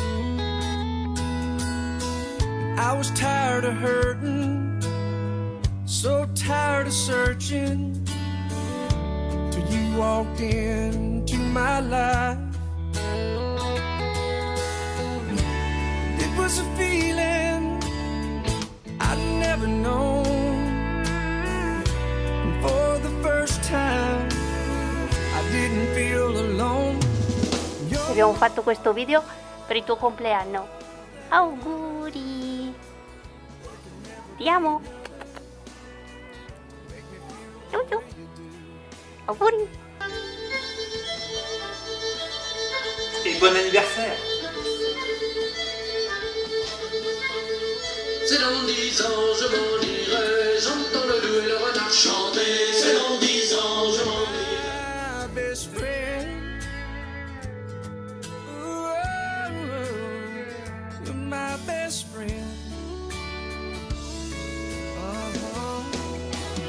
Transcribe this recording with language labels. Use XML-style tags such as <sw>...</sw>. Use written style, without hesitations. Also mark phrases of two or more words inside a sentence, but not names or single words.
<en>I was tired of hurting, so tired of searching, till you walked into my life. It was a feeling I'd never known. And for the first time, I didn't feel alone.</en> <it>Abbiamo fatto questo video per il tuo compleanno. Auguri! Ti amo! Ciao ciao! Auguri!</it> <fr>Et bon anniversaire! C'est dans 10 ans, je m'en irai. J'entends le loup et le renard chanter. C'est dans 10 ans, je m'en irai.</fr> <en>My best friend. Ooh, you're my best friend.</en>